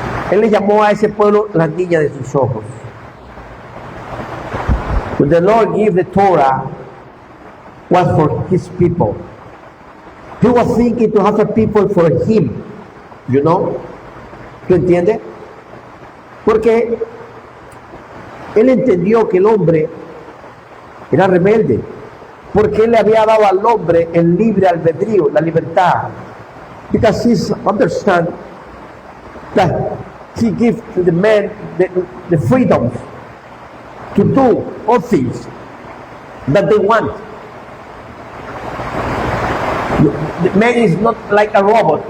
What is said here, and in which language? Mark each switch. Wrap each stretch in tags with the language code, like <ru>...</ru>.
<es>Él le llamó a ese pueblo la niña de sus ojos.</es> <en>When the Lord gave the Torah, was for His people. He was thinking to have a people for Him, you know?</en> <es>¿Tú entiendes? Porque Él entendió que el hombre era rebelde, porque Él le había dado al hombre el libre albedrío, la libertad.</es> <en>Because He understands that He gives to the man the freedom to do all things that they want. The man is not like a robot.</en>